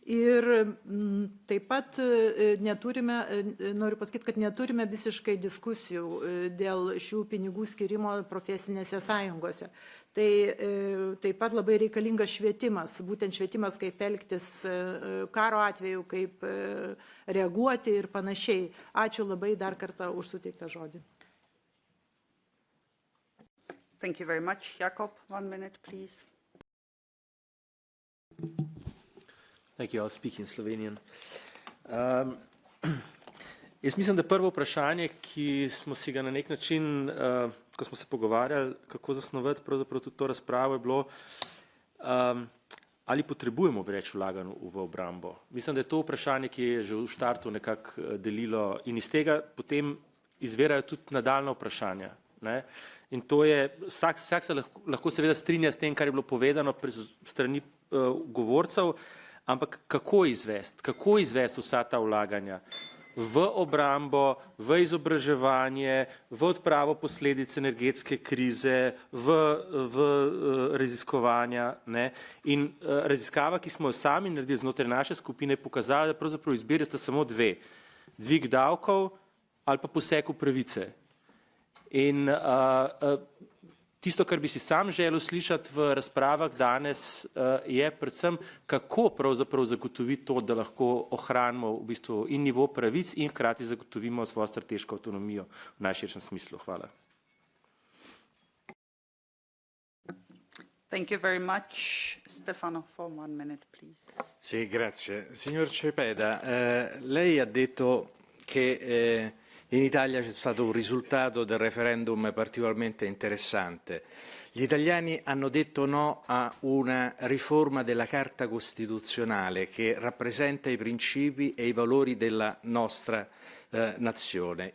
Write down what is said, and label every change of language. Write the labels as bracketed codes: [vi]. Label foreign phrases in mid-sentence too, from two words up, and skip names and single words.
[lt] Ir taip pat neturime, noriu pasakyti, kad neturime visiškai diskusijų dėl šių pinigų skirimo profesinėse sąjungose. Tai taip pat labai reikalingas švietimas, būtent švietimas, kaip elgtis karo atveju, kaip reaguoti ir panašiai. Ačiū labai dar kartą už suteiktą žodį. [en] Thank you very much. Jakob, 1 minute, please. Thank you. I'll speak in Slovenian. [sl] Jaz mislim, da prvo vprašanje, ki smo si ga na nek način, ko smo se pogovarjali, kako zasnovati pravzaprav tudi to razpravo, je bilo, ali potrebujemo več vlaganj v obrambo. Mislim, da je to vprašanje, ki je že v štartu nekako delilo in iz tega potem izvirajo tudi nadaljna vprašanja. Ne? In to je, vsak se lahko seveda strinja s tem, kar je bilo povedano strani govorcev, ampak kako izvesti vsa ta vlaganja v obrambo, v izobraževanje, v odpravo posledic energetske krize, v raziskovanja. Ne? In raziskava, ki smo jo sami naredili znotraj naše skupine, je pokazala, da pravzaprav izbire sta samo dve. Dvig davkov ali pa poseg v pravice. In tisto, kar bi si sam želel slišati v razpravah danes, je predvsem, kako pravzaprav zagotoviti to, da lahko ohranimo v bistvu in nivo pravic in hkrati zagotovimo svojo strateško avtonomijo v najširšem smislu. Hvala. [en] Thank you very much. Stefano, for 1 minute, please. [it] Sì, grazie. Signor Cepeda, lei ha detto che in Italia c'è stato un risultato del referendum particolarmente interessante. Gli italiani hanno detto no a una riforma della Carta Costituzionale che rappresenta i principi e i valori della nostra nazione.